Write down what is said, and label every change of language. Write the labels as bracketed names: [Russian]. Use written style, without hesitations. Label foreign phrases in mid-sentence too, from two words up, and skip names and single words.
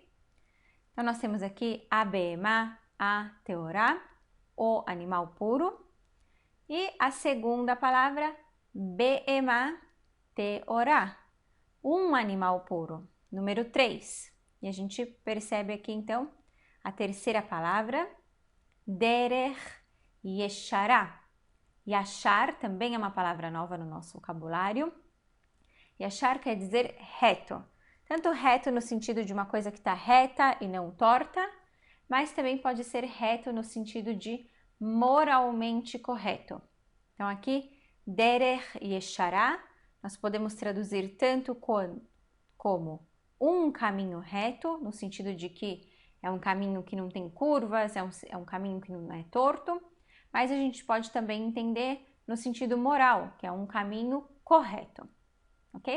[Portuguese] Então nós temos aqui a behemá, a teorá, o animal puro. E a segunda palavra, [Hebrew] בהמה, טהורה, [Portuguese] um animal puro, número 3. E a gente percebe aqui então a terceira palavra, [Hebrew] דרך ישרה. [Portuguese] Yashar também é uma palavra nova no nosso vocabulário. Yashar quer dizer reto. Tanto reto no sentido de uma coisa que está reta e não torta, mas também pode ser reto no sentido de moralmente correto. Então aqui, [Hebrew] דרך ישרה, [Portuguese] nós podemos traduzir tanto como um caminho reto, no sentido de que é um caminho que não tem curvas, é um caminho que não é torto, mas a gente pode também entender no sentido moral, que é um caminho correto, ok?